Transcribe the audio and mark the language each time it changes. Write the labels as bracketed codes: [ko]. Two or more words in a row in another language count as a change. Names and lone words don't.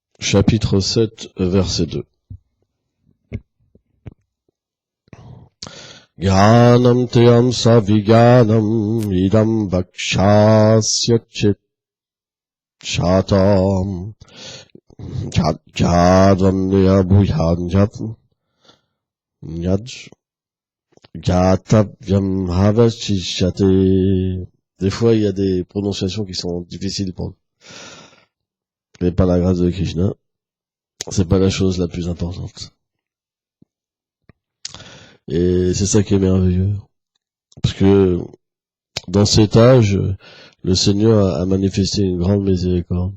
[fr] chapitre 7, verset 2. [sa] Jnanam teyam saviganam idam vakshasya chit shatam jadvanya bhuyanjat jatavyam havashishyate. [fr] Des fois, il y a des prononciations qui sont difficiles pour nous. Mais par la grâce de Krishna, c'est pas la chose la plus importante. Et c'est ça qui est merveilleux. Parce que dans cet âge, le Seigneur a manifesté une grande miséricorde.